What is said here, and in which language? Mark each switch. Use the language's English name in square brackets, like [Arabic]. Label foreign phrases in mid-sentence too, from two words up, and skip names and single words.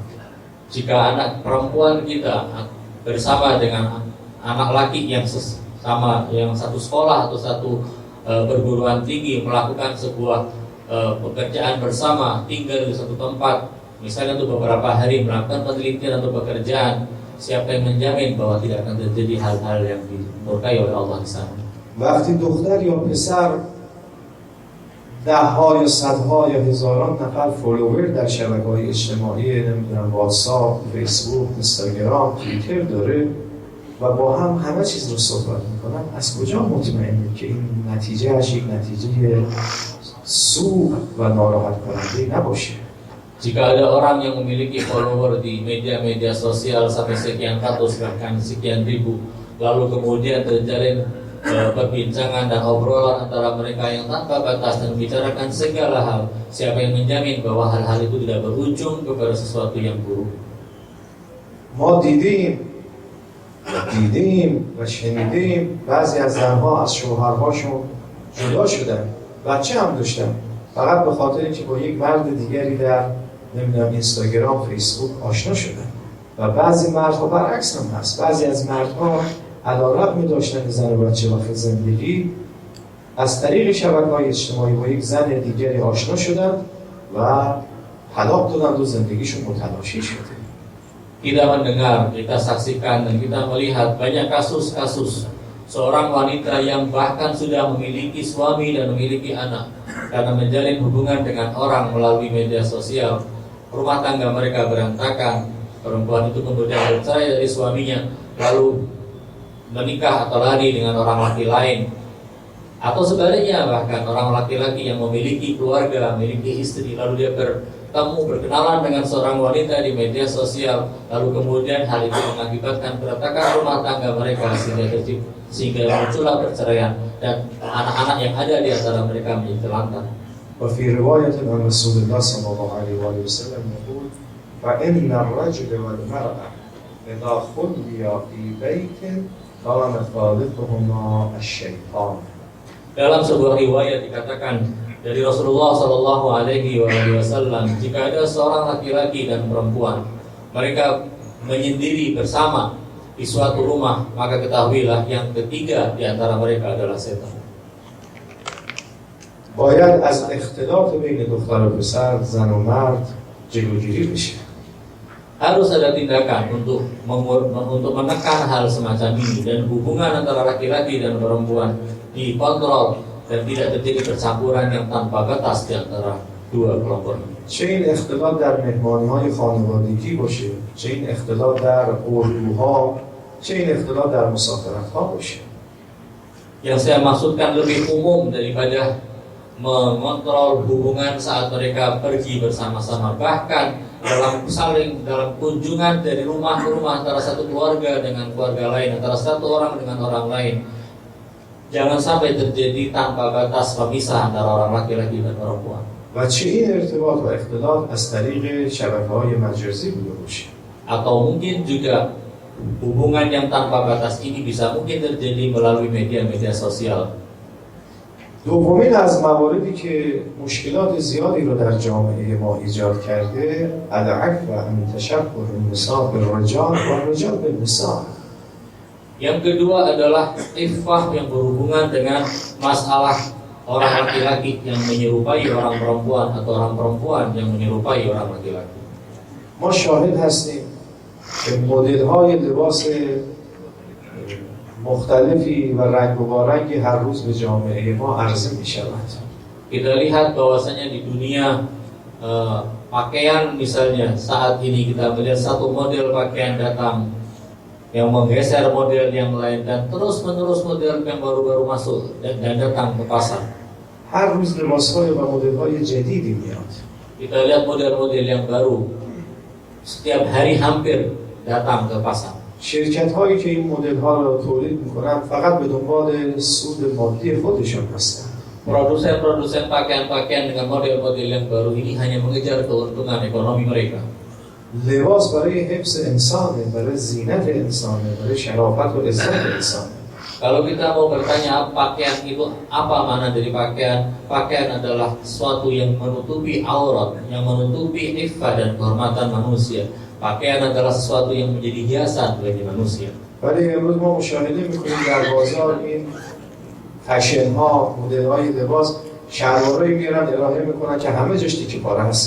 [Indonesian] Jika anak perempuan kita bersama dengan anak laki yang satu sekolah atau satu perguruan tinggi melakukan sebuah pekerjaan bersama, tinggal di satu tempat, misalnya untuk beberapa hari melakukan penelitian atau pekerjaan, siapa yang menjamin bahwa tidak akan terjadi hal-hal yang dimurkai oleh Allah di sana? [Persian] وقتی دختر یا پسر ده‌ها یا صدها یا هزاران نفر فالوور در شبکه‌های اجتماعی نمیدونم واتساپ، فیسبوک، اینستاگرام، توییتر داره و با هم همه چیز رو صحبت میکنن، از کجا مطمئنید که این نتیجهش یک نتیجه سوء و ناراحت کننده نباشه؟ [Indonesian] Jika ada orang yang memiliki follower di media-media sosial sampai sekian ratus bahkan sekian ribu, lalu kemudian terjalin perbincangan dan obrolan antara mereka yang tanpa batas dan membicarakan segala hal, siapa yang menjamin bahwa hal-hal itu tidak berujung kepada sesuatu yang buruk? [Persian] ما دیدیم و شنیدیم بعضی از زنها از شوهرهاشون جدا شدن، بچه هم داشتن، فقط به خاطر اینکه با یک مرد دیگری در نمیدونم اینستاگرام، فیسبوک آشنا شدن. و بعضی مردها برعکس هم هست، بعضی از مردها علیرغم داشتن زن و بچه و زندگی از طریق شبکه‌های اجتماعی با یک زن دیگری آشنا شدن و طلاق دادن و زندگیشون متلاشی شده. [Indonesian] Kita mendengar, kita saksikan dan kita melihat banyak kasus-kasus seorang wanita yang bahkan sudah memiliki suami dan memiliki anak, karena menjalin hubungan dengan orang melalui media sosial, rumah tangga mereka berantakan, perempuan itu kemudian bercerai dari suaminya lalu menikah atau lari dengan orang laki lain, atau sebaliknya bahkan orang laki-laki yang memiliki keluarga, memiliki istri, lalu dia berkenalan dengan seorang wanita di media sosial, lalu kemudian hal itu mengakibatkan keretakan rumah tangga mereka sehingga muncullah perceraian dan anak-anak yang ada di antara mereka menjadi terlantar. [Arabic] وفي رواية عن رسول الله صلى الله عليه وآله وسلم يقول فإن الرجل والمرأة إذا خليا في بيت كان ثالثهما الشيطان. [Indonesian] Dalam sebuah riwayat dikatakan dari Rasulullah [Arabic] صلى الله عليه وسلم, [Indonesian] jika ada seorang laki-laki dan perempuan, mereka menyendiri bersama di suatu rumah, maka ketahuilah yang ketiga di antara mereka adalah setan. [Persian] باید از اختلاط بین دختر و پسر، زن و مرد جلوگیری بشه. [Indonesian] Harus ada tindakan untuk menekan hal semacam ini, dan hubungan antara laki-laki dan perempuan dikontrol dan tidak terjadi percampuran yang tanpa batas di antara dua kelompok. [Persian] چه این اختلاط در مهمانی‌های خانوادگی باشه، چه این اختلاط در اردوها، چه این اختلاط در مسافرت‌ها باشه. [Indonesian] Yang saya maksudkan lebih umum daripada mengontrol hubungan saat mereka pergi bersama-sama, bahkan dalam kunjungan dari rumah ke rumah antara satu keluarga dengan keluarga lain, antara satu orang dengan orang lain. Jangan sampai terjadi tanpa batas pemisah antara orang laki-laki dan perempuan. [Persian] و چه این ارتباط و اختلاط از طریق شبکه‌های مجازی بوده باشه. [Indonesian] Atau mungkin juga hubungan yang tanpa batas ini bisa mungkin terjadi melalui media-media sosial. [Persian] دومین از مواردی که مشکلات زیادی رو در جامعه ما ایجاد کرده العکس و همین [Arabic] تشبه النساء بالرجال و الرجال بالنساء. [Indonesian] Yang kedua adalah iffah yang berhubungan dengan masalah orang laki-laki yang menyerupai orang perempuan atau orang perempuan yang menyerupai orang laki-laki. [Persian] ما شاهد هستیم که مدل‌های لباس مختلفی و رنگ و رنگی هر روز به جامعه ما عرضه می شود. [Indonesian] Kita lihat bahwasanya di dunia pakaian misalnya, saat ini kita melihat satu model pakaian datang yang menggeser model yang lain, dan terus menerus model yang baru-baru masuk dan datang ke pasar. [Persian] هر روز لباس‌های و مدل‌های جدیدی میاد. [Indonesian] Kita lihat model-model yang baru setiap hari hampir datang ke pasar. [Persian] شرکت‌هایی که این مدل‌ها را تولید می‌کنند فقط به دنبال سود مادی خودشان هستند. [Indonesian] Produsen-produsen pakaian-pakaian dengan model-model yang baru ini hanya mengejar keuntungan ekonomi mereka. [Persian] لباس برای حفظ انسانه، برای زینت انسانه، برای شرافت و عزت انسانه. [Indonesian] Kalau kita mau bertanya pakaian itu apa makna dari pakaian? Pakaian adalah sesuatu yang menutupi aurat, yang menutupi iffah dan kehormatan manusia. Pakaian adalah sesuatu yang menjadi hiasan bagi manusia. [Persian] ولی امروز ما مشاهده می‌کنیم در بازار این فشن‌ها، مدل‌های لباس شلوارایی میارن ارائه میکنن که همه جاش تیکه پاره هست.